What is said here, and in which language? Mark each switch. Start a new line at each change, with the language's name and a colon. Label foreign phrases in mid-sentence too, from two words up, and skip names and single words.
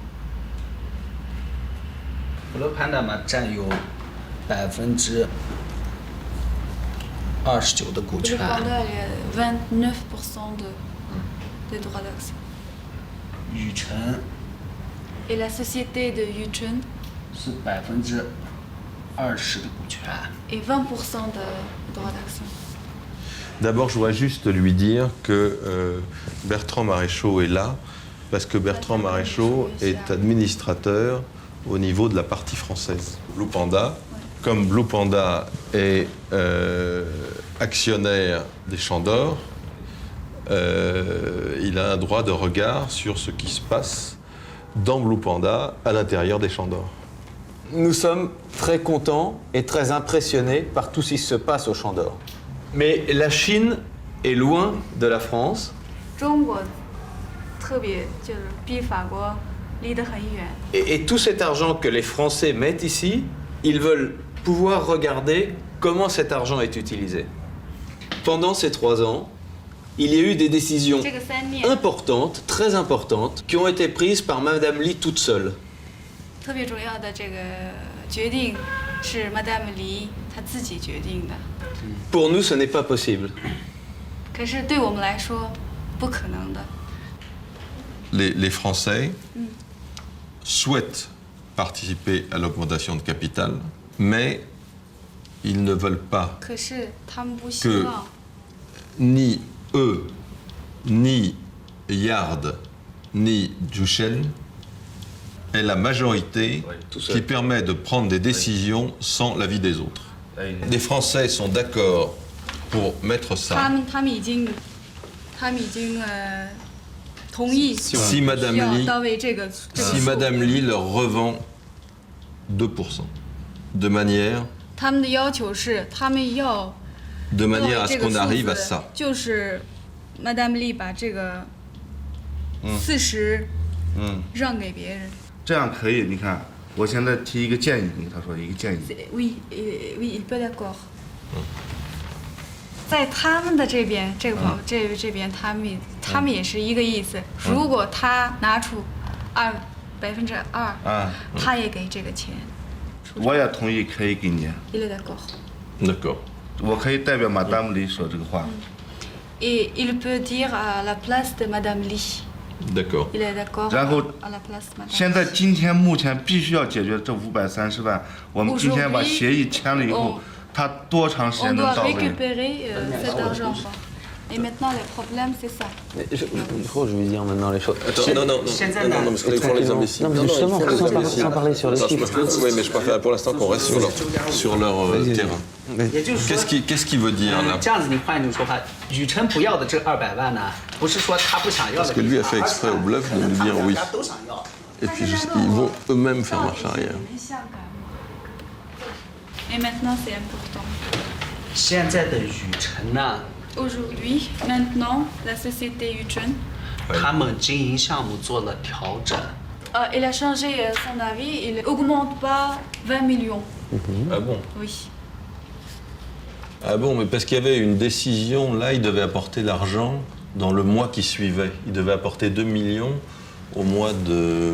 Chinese: 福勒潘达嘛占有29%的股
French: Le
Chinese: 权，
French: Panda, il a 29% des droits d'action.
Chinese: 雨辰
French: Et la société de Yuchun,
Chinese: 是20%的股权。
French: et 20% de droits d'action. D'abord, je voudrais juste lui dire que Bertrand Maréchaux est là parce que Bertrand Maréchaux est administrateur au niveau de la partie française. Blue Panda, comme Blue Panda est actionnaire des Chandors, il a un droit de regard sur ce qui se passe dans Blue Panda à l'intérieur des Chandors. Nous sommes très contents et très impressionnés par tout ce qui se passe au Champ d'Or. Mais la Chine est loin de la France.
Chinese: 中国特别就是比法国离得很远。
French: Et tout cet argent que les Français mettent ici, ils veulent pouvoir regarder comment cet argent est utilisé. Pendant ces 3 ans, il y a eu des décisions
Chinese: 这个3年，
French: importantes, très importantes, qui ont été prises par Madame Li toute seule.
Chinese: 特别重要的这个决定是 Madame Li 她自己决定的。
French: Pour nous, ce n'est pas possible.
Chinese: 可是对我们来说，不可能的。
French: Les Français souhaitent participer à l'augmentation de capital, mais ils ne veulent pas
Chinese: 可是他们不希望
French: ni eux, ni Yard, ni Juchen aient la majorité tout seul. qui permet de prendre des décisions sans l'avis des autres. Les Français sont d'accord pour mettre
Chinese: 他
French: ça.
Chinese: 们已经同意
French: Si Madame
Chinese: 要
French: Li,
Chinese: 到位这个
French: si
Chinese: 数。
French: Madame Li leur revend 2%, de manière
Chinese: 他们的要求是，他们要
French: de
Chinese: 到
French: manière
Chinese: 位
French: à
Chinese: 这
French: ce
Chinese: 个
French: qu'on
Chinese: 数
French: arrive à
Chinese: 字
French: ça.，
Chinese: 就是 Madame Li 把这个40让给别人。这样可以。你看，我现在提一个建议，你跟他说一个建议。
French: Oui, oui, il peut d'accord。
Chinese: 在他们的这边，这个朋友这边，他们也是一个意思。如果他拿出2%，他也给这个钱。我也同意，可以给你。
French: Il est d'accord。 D'accord.
Chinese: 我可以代表马达姆里说这个话。
French: Et il peut dire à la place de Madame Li。 D'accord. Il est d'accord
Chinese: 然后
French: à la place de Madame。
Chinese: 现在目前必须要解决这530万。我们今天把协议签了以后，他多长时
French: On
Chinese: 间能
French: doit
Chinese: 到位？
French: récupérer cet argent. Et maintenant, le problème, c'est ça. Je crois que je vais dire maintenant les choses. Attends, non, parce qu'il faut les imbéciles. Non, mais justement, sans parler sur les chiffres. Oui, mais je préfère pour l'instant qu'on reste sur leur terrain.
Chinese: 也就是说，
French: Qu'est-ce qu'il veut dire là?
Chinese: 这样子你换一种说法，雨辰不要的这200万呢，不是说他不想要的，
French: Parce que lui a fait exprès au bluff de nous dire oui.
Chinese: 大家都想要。
French: Et puis ils vont eux-mêmes faire marche arrière. Et maintenant, c'est important.
Chinese: 现在的雨辰呢，
French: Aujourd'hui, maintenant, la société Yuchun,
Chinese: 他们经营项目做了调整。
French: il a changé son avis. Il n'augmente pas 20 millions. Ah bon? Oui. Ah bon, mais parce qu'il y avait une décision, là, il devait apporter l'argent dans le mois qui suivait. Il devait apporter 2 millions au mois de...